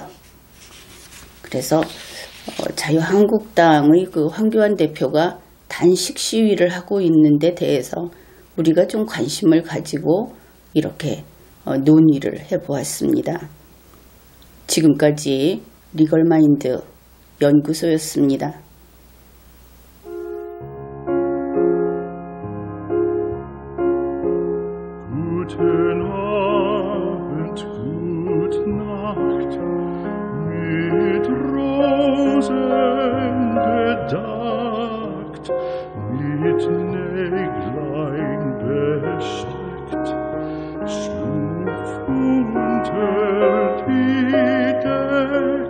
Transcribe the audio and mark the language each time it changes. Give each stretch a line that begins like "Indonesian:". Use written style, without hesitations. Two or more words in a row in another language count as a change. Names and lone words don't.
Korean: 그래서 자유한국당의 황교안 대표가 단식 시위를 하고 있는 데 대해서 우리가 좀 관심을 가지고 이렇게 논의를 해보았습니다. 지금까지 리걸마인드 연구소였습니다.
German: Guten Abend, gute Nacht, mit Rosen bedeckt, mit Näglein besteckt, schlupf unter die Deck.